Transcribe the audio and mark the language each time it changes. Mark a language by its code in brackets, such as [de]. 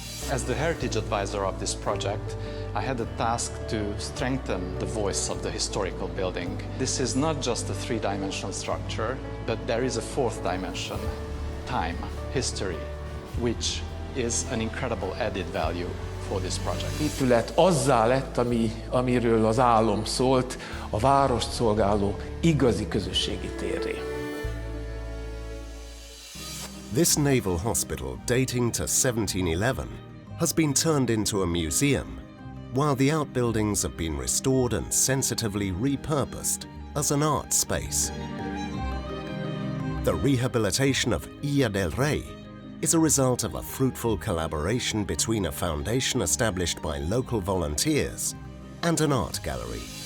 [en] As the heritage advisor of this project, I had the task to strengthen the voice of the historical building. This is not just a three-dimensional structure, but there is a fourth dimension, time, history, which is an incredible added value for this project. [hu] Épület azzá lett, amiről az álom szólt, a várost szolgáló igazi közösségi térré. [en] This naval hospital, dating to 1711, has been turned into a museum, while the outbuildings have been restored and sensitively repurposed as an art space. The rehabilitation of Ilha del Rey is a result of a fruitful collaboration between a foundation established by local volunteers and an art gallery.